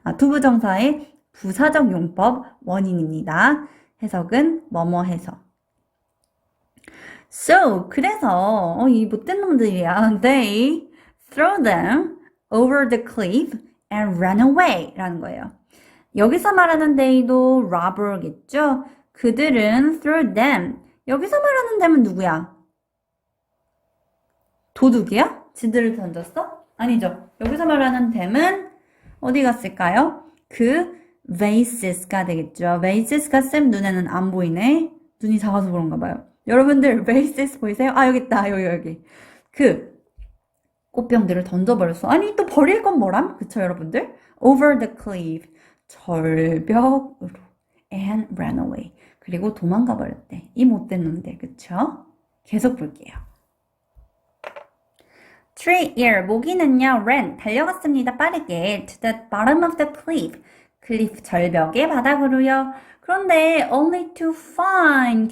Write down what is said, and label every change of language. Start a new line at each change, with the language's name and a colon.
Korean: 투부정사의 부사적 용법 원인입니다. 해석은 뭐뭐 해서. So, 그래서 이 못된 놈들이야.
English: They threw them over the cliff and ran away
Korean: 라는 거예요. 여기서 말하는 they도 robber겠죠? 그들은
English: threw them.
Korean: 여기서 말하는 them은 누구야? 도둑이야? 지들을 던졌어? 아니죠. 여기서 말하는 them은 어디 갔을까요? 그 vases가 되겠죠. vases가 쌤 눈에는 안 보이네. 눈이 작아서 그런가 봐요. 여러분들 vases 보이세요? 여기 있다. 여기. 그 꽃병들을 던져버렸어. 아니 또 버릴 건 뭐람? 그쵸 여러분들?
English: Over the cliff.
Korean: 절벽으로.
English: And ran away.
Korean: 그리고 도망가 버렸대. 이 못된 놈들. 그쵸? 계속 볼게요. Tree ear. 모기는요. ran. 달려갔습니다. 빠르게.
English: To the bottom of the cliff.
Korean: 클리프 절벽의 바닥으로요. 그런데
English: only to find.